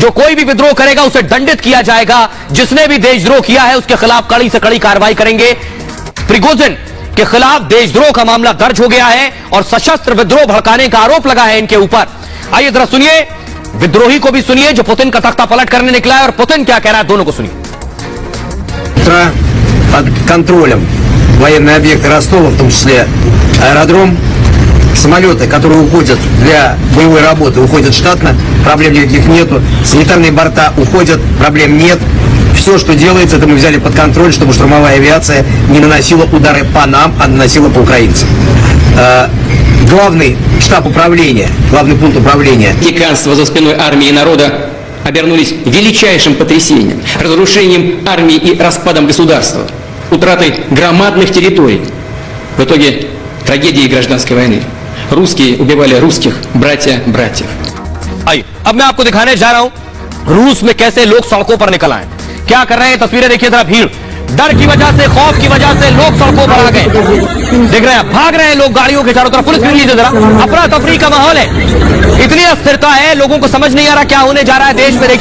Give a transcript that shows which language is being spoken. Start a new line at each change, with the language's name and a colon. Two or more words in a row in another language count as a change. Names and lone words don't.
Hindi: जो कोई भी विद्रोह करेगा उसे दंडित किया जाएगा, जिसने भी देशद्रोह किया है उसके खिलाफ कड़ी से कड़ी कार्रवाई करेंगे। प्रिगोजिन के खिलाफ देशद्रोह का मामला दर्ज हो गया है और सशस्त्र विद्रोह भड़काने का आरोप लगा है इनके ऊपर। आइए जरा सुनिए, विद्रोही को भी सुनिए जो पुतिन का तख्ता पलट करने निकला है और पुतिन क्या कह रहा है, दोनों को सुनिए।
Russian: Под контролем военные объекты Ростова, в том числе аэродром, самолеты, которые уходят для боевой работы, уходят штатно, проблем никаких нету, санитарные борта уходят, проблем нет. Все, что делается, это мы взяли под контроль, чтобы штурмовая авиация не наносила удары по нам, а наносила по украинцам. Главный штаб управления, главный пункт управления. Тиранство за спиной армии и народа обернулись величайшим потрясением, разрушением армии и распадом государства, утратой громадных территорий. В итоге трагедией гражданской войны. Русские убивали русских, братья братьев.
Hindi: आइए अब मैं आपको दिखाने जा रहा हूं रूस में कैसे लोग सड़कों पर निकल आए, क्या कर रहे हैं। तस्वीरें देखिए जरा, भीड़, डर की वजह से, खौफ की वजह से लोग सड़कों पर आ गए। देख रहे हैं, भाग रहे हैं लोग गाड़ियों के चारों तरफ। पुलिस भी लीजिए जरा, अफरा तफरी का माहौल है, इतनी अस्थिरता है, लोगों को समझ नहीं आ रहा क्या होने जा रहा है देश में।